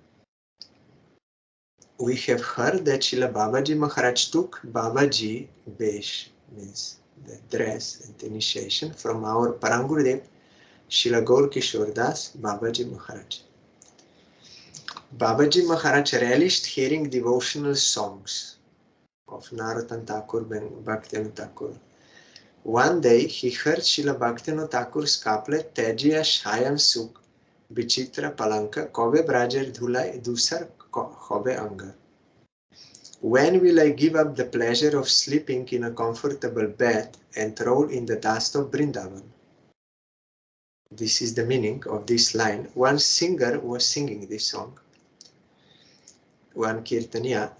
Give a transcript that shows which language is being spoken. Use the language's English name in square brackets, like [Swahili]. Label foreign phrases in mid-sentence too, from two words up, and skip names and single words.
[English] We have heard that Srila Babaji Maharaj took Babaji Besh, means the dress and initiation, from our Parangurudev, Srila Gaur Kishore Das, Babaji Maharaj. Babaji Maharaj relished hearing devotional songs of Narottam Thakur and Bhaktivinoda Thakur. One day he heard Srila Bhaktivinoda Thakur's couplet [Bangla] তেজিয়া শয়ন সুখ বিচিত্র পালঙ্ক কবে ব্রজের ধূলায় ধূসর কবে অঙ্গ. [English] When will I give up the pleasure of sleeping in a comfortable bed and roll in the dust of Vrindavan? This is the meaning of this line. One singer was singing this song. One Kirtaniya.